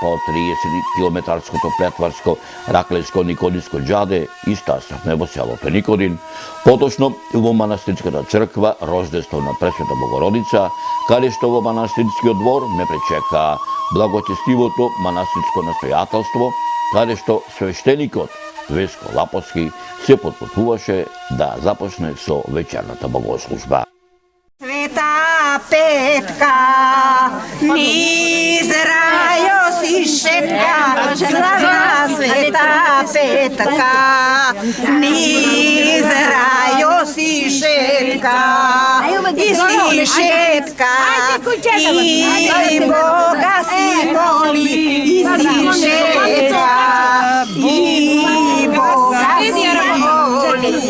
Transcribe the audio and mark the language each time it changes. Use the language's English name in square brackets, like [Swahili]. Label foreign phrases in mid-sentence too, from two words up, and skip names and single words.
[Macedonian] од 30-километарското претварско Раклеско-Никодинско џаде и стаснавме во селото Никодин, поточно во манастирската црква Рождество на Пресвета Богородица, каде што во манастирскиот двор ме пречека благочестивото манастирско настојателство, каде што свештеникот Веско Лапоски се подготвуваше да започне со вечерната богослужба. Света Петка, низ рајо си шетка, слава Света Петка, низ рајо си шетка, и си шетка, и Бога си моли, и си шетка, и Бога си моли.